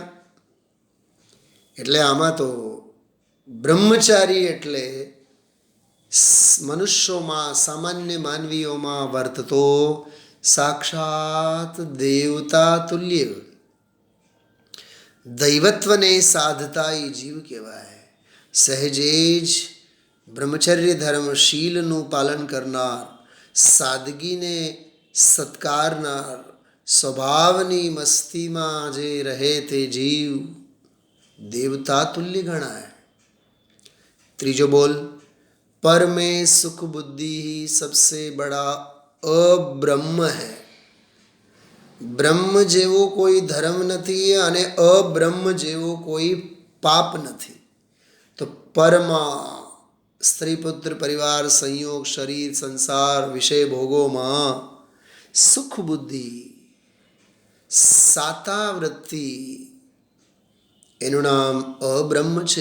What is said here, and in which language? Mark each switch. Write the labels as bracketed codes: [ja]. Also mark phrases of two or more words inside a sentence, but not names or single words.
[gu] એટલે આમાં તો બ્રહ્મચારી એટલે મનુષ્યોમાં, સામાન્ય માનવીઓમાં વર્તતો સાક્ષાત દેવતા તુલ્ય, દૈવત્વને સાધતા એ જીવ કહેવાય. સહેજે જ બ્રહ્મચર્ય ધર્મશીલનું પાલન કરનાર, સાદગીને સત્કારનાર, સ્વભાવની મસ્તીમાં જે રહે તે જીવ દેવતા તુલ્ય ગણાએ. ત્રીજો બોલ. [hi] पर में सुख बुद्धि ही सबसे बड़ा अब्रह्म है. [gu] બ્રહ્મ જેવો કોઈ ધર્મ નથી અને અબ્રહ્મ જેવો કોઈ પાપ નથી. તો પરમાં સ્ત્રી પુત્ર પરિવાર સંયોગ શરીર સંસાર વિષય ભોગોમાં સુખ બુદ્ધિ સાતા વૃત્તિ એનું નામ અબ્રહ્મ છે.